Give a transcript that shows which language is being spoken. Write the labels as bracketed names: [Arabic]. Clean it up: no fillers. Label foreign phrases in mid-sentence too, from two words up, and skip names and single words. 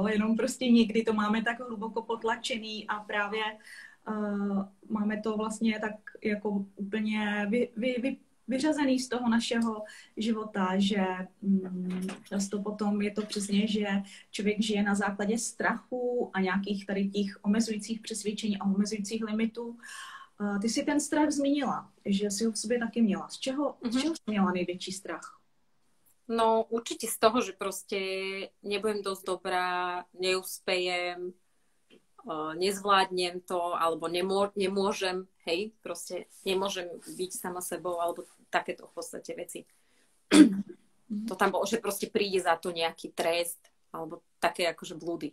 [Czech] Jenom prostě někdy to máme tak hluboko potlačený a právě máme to vlastně tak jako úplně vyřazený z toho našeho života, že často potom je to přesně, že člověk žije na základě strachu a nějakých tady těch omezujících přesvědčení a omezujících limitů. Ty si ten strach zmínila, že si ho v sobě taky měla. Z čeho jsi měla největší strach? [Slovak] No určite z toho, že proste nebudem dosť dobrá, neúspejem, nezvládnem to, alebo nemôžem, hej, proste nemôžem byť sama sebou, alebo takéto v podstate veci. To tam bolo, že proste príde za to nejaký trest, alebo také akože blúdy.